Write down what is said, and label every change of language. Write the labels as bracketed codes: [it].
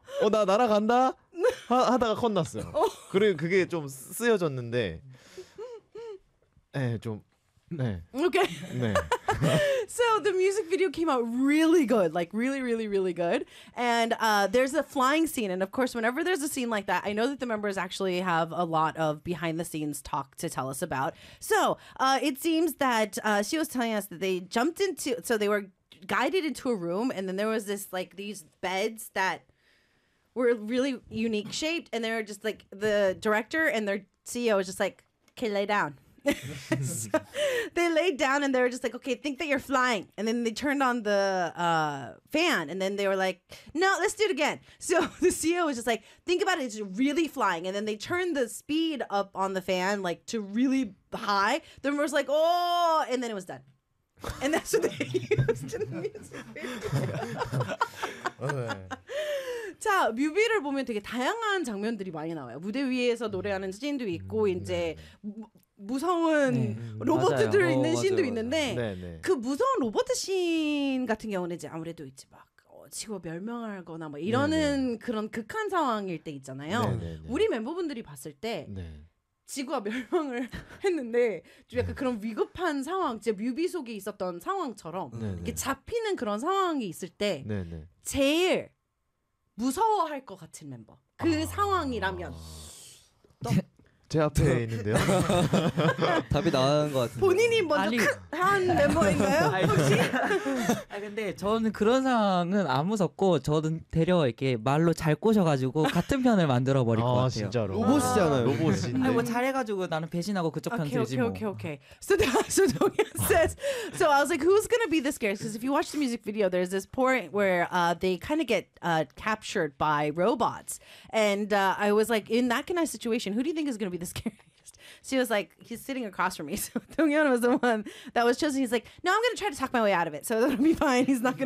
[ko] 나 날아간다 하다가 컷 났어요. 그리고 그게 좀 쓰여졌는데 [en] Okay. So the music video came out really good, like really, really, really good. And there's a flying scene. And of course, whenever there's a scene like that, I know that the members actually have a lot of behind the scenes talk to tell us about. So it seems that she was telling us that they jumped into, so they were guided into a room. And then there was this like these beds that were really unique shaped. And they were just like the director and their CEO was just like, okay, lay down. So they laid down and they were just like, okay, think that you're flying. And then they turned on the fan and then they were like, no, let's do it again. So the CEO was just like, think about it, it's really flying. And then they turned the speed up on the fan like to really high. The member was like, oh, and then it was done. And that's what they used in the music video. [ko] 자, 뮤비를 보면 되게 다양한 장면들이 많이 나와요. 무대 위에서 노래하는 씬도 있고 이제 무서운 로봇들 있는 씬도 있는데 그 무서운 로봇 씬 같은 경우는 이제 아무래도 이제 막 지구 멸망하거나 뭐 이러는 그런 극한 상황일 때 있잖아요. 우리 멤버분들이 봤을 때 지구가 멸망을 했는데 좀 약간 그런 위급한 상황, 이제 뮤비 속에 있었던 상황처럼 이렇게 잡히는 그런 상황이 있을 때 제일 무서워할 것 같은 멤버 그 상황이라면 제 앞에 있는데요. 답이 나온 것 같은데 본인이 먼저 한 멤버인가요? 혹시? 근데 저는 그런 상황은 안 무섭고 저는 데려 이렇게 말로 잘 꼬셔가지고 같은 편을 만들어버릴 것 같아요. 진짜로 로봇이잖아요. 로봇인데 뭐 잘해가지고 나는 배신하고 그쪽 편 들지 뭐. [en] So Dongyeon says, so I was like, who's gonna be the scariest? Because if you watch the music video, there's this point where they kind of get captured by robots. And I was like, in that kind of situation, who do you think is gonna be the scariest? So he was like, he's sitting across from me. So Dong Hyun was the one that was chosen. He's like, no, I'm going to try to talk my way out of it. So that'll be fine. He's not going to.